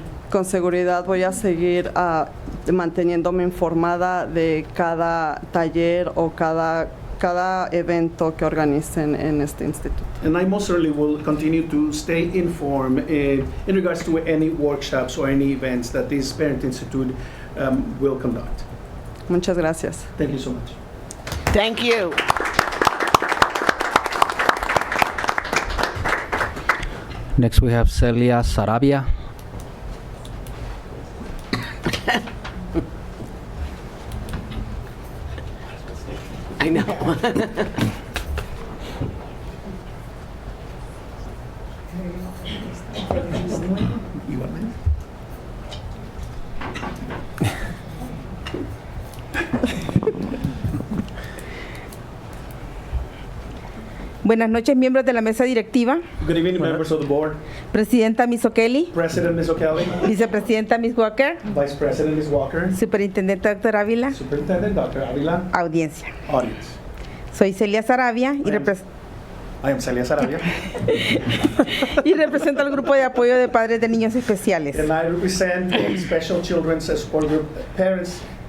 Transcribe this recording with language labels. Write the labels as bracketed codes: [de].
[es] con seguridad voy a seguir manteniéndome informada de cada taller o cada evento que organicen en este instituto. [en] And I most certainly will continue to stay informed in regards to any workshops or any events that this Parent Institute will conduct. [es] Muchas gracias. [en] Thank you so much. Thank you. Next we have Celia Sarabia. I know. You want mine? [es] Buenas noches, miembros de la mesa directiva. [en] Good evening, members of the board. [es] Presidenta Miss O'Kelly. [en] President Ms. O'Kelly. [es] Vicepresidenta Miss Walker. [en] Vice President Ms. Walker. [es] Superintendente Dr. Ávila. [en] Superintendent Dr. Ávila. [es] Audiencia. [en] Audience. [es] Soy Celia Sarabia y [en] I am Celia Sarabia. [es] y represento al grupo de apoyo de padres de niños especiales. [en] And I represent the Special Children's Support Group Parents.